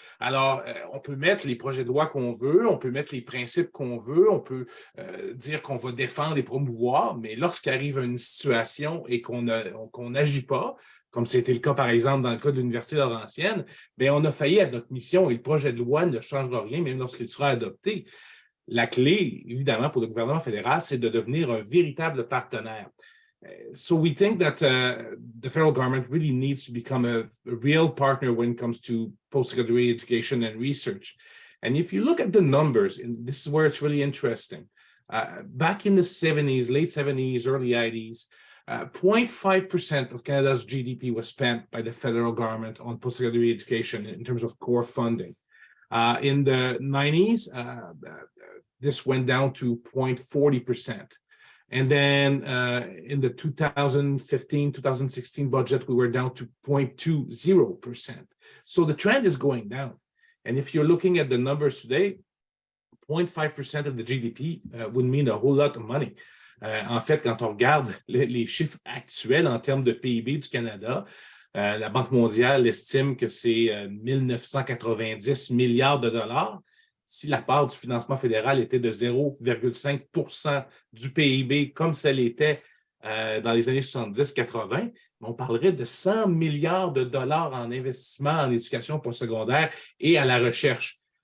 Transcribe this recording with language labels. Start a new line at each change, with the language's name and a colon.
French: Alors, on peut mettre les projets de loi qu'on veut, on peut mettre les principes qu'on veut, on peut dire qu'on va défendre et promouvoir, mais lorsqu'arrive une situation et qu'on n'agit pas, comme c'était le cas, par exemple, dans le cas de l'Université Laurentienne, bien, on a failli à notre mission et le projet de loi ne changera rien, même lorsqu'il sera adopté. La clé, évidemment, pour le gouvernement fédéral, c'est de devenir un véritable partenaire.
English: So we think that the federal government really needs to become a real partner when it comes to post-secondary education and research. And if you look at the numbers, and this is where it's really interesting, back in the 70s, late 70s, early 80s, 0.5% of Canada's GDP was spent by the federal government on post-secondary education in terms of core funding. In the 90s, this went down to 0.40%. And then in the 2015-2016 budget, we were down to 0.20%. So the trend is going down. And if you're looking at the numbers today, 0.5% of the GDP would mean a whole lot of money.
French: En fait, quand on regarde les chiffres actuels en termes de PIB du Canada, la Banque mondiale estime que c'est 1 990 milliards de dollars. Si la part du financement fédéral était de 0,5% du PIB, comme ça l'était dans les années 70-80, on parlerait de 100 milliards de dollars en investissement en éducation postsecondaire et à la recherche.